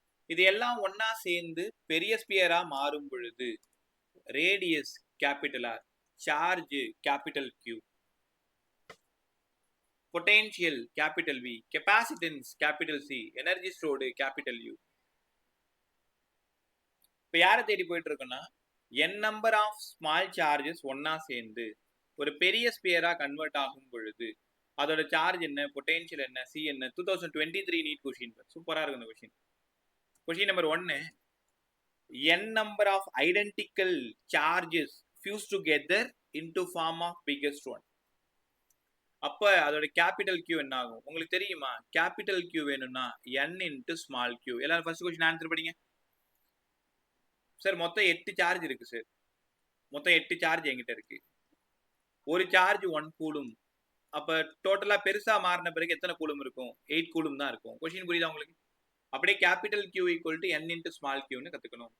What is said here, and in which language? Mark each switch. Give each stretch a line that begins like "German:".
Tamil: இது எல்லாம் ஒன்னா சேர்ந்து பெரிய ஸ்பியரா மாறும் பொழுது radius capital R, charge capital Q, potential capital V, capacitance capital C, energy stored capital U. இப்ப யாரை தேடி போயிட்டு இருக்கோம்னா, n number of small charges ஒன்னா சேர்ந்து ஒரு பெரிய ஸ்பியரா கன்வெர்ட் ஆகும் பொழுது அதோட சார்ஜ் என்ன, பொட்டென்ஷியல் என்ன, C என்ன? 2023 நீட் கொஷின். சூப்பரா இருக்கு இந்த question.
English: Question number 1, n number of identical charges fused together into form of biggest one.
Tamil: அப்ப அதோட கேபிட்டல் Q என்ன ஆகும் உங்களுக்கு தெரியுமா? கேபிட்டல் Q வேணும்னா n into small q. எல்லாரும் ஃபர்ஸ்ட் क्वेश्चन ஆன்சர் படிங்க சார். மொத்தம் 8 சார்ஜ் இருக்கு சார். மொத்தம் 8 சார்ஜ் என்கிட்ட இருக்கு. ஒரு சார்ஜ் 1 கூலும். அப்ப டோட்டலா பெருசா மாறின பிறகு எத்தனை கூலும் இருக்கும்? 8 கூலும் தான் இருக்கும். क्वेश्चन புரியுதா உங்களுக்கு? அப்படியே capital Q equal to n into small கியூன்னு கத்துக்கணும்.